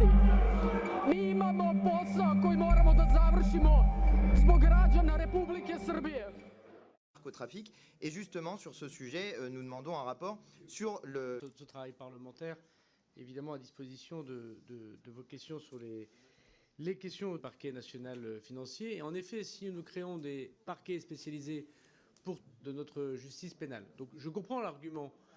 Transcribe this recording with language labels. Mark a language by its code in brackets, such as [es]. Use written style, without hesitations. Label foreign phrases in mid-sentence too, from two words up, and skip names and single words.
[sr] Mi imamo posao koji moramo da završimo zbog građana Republike Srbije. [fr] Narcotrafic. Et justement, sur ce sujet, nous demandons un rapport sur le... Ce travail parlementaire, évidemment à disposition de vos questions sur les questions au parquet national financier. Et en effet, si nous créons des parquets spécialisés de notre justice pénale, donc je comprends l'argument.